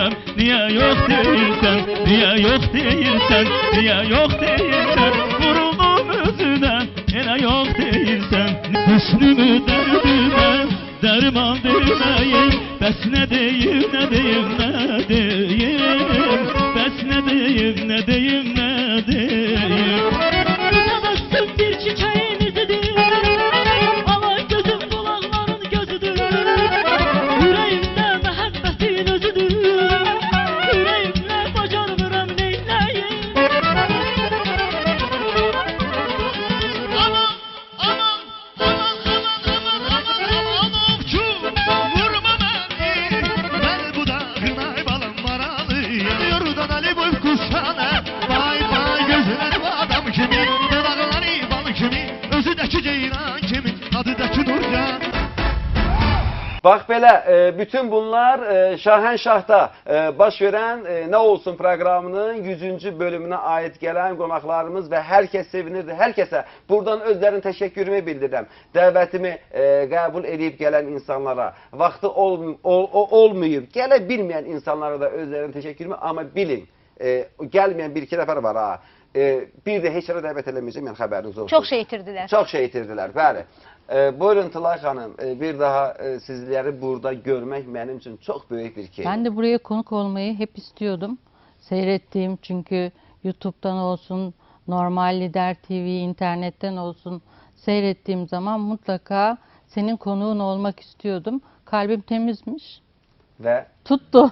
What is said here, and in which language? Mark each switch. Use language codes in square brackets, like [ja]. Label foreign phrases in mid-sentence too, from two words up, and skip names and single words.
[az] Niyə yox deyirsən, niyə yox deyirsən, niyə yox deyirsən, vuruldum özünə, elə yox deyirsən. Hüsnümü dərdimə, dərman deməyim, bəs nə deyim, nə deyim, nə deyim, bəs nə deyim, nə deyim, nə deyim. [tr] Tutamazsın bir çiçeğin izidir, alay gözüm kulakların gözüdür. [az] Yüreğimde məhəbbətin özüdür, yüreğimle bacarmıram neyləyim. Aman, aman, aman, aman, aman, aman, aman, ovçu, [tr] vurma beni. Ben bu dağın balım maralı, yanıyordan Ali boy kuşana. Vay vay gözleri bu adam kimi, dağları bal kimi, özüdəki ceyran kimi, adıdaki Nurcan. [az] Bax belə, bütün bunlar Şahənşahda baş verən Nə Olsun proqramının 100-cü bölümünə aid gələn qonaqlarımız və hər kəs sevinirdi. Hər kəsə buradan özlərinin təşəkkürümü bildirirəm. Dəvətimi qəbul edib gələn insanlara, vaxtı olmayıb, gələ bilməyən insanlara da özlərinin təşəkkürümü, amma bilin, gəlməyən bir-iki nəfər var ha. Bir də heç yerə dəvət eləməyəcəm, yəni xəbəriniz olsun. Çox şey itirdilər. Çox şey itirdilər, bəli. Buyurun Tılay xanım, bir daha sizləri burada görmək mənim üçün çox böyük bir keyif. [tr] Ben de buraya konuk olmayı hep istiyordum. Seyrettiğim çünkü YouTube'dan olsun, Normal Lider TV, internetten olsun seyrettiğim zaman mutlaka senin konuğun olmak istiyordum. Kalbim temizmiş. [az] Və [tr] tuttu.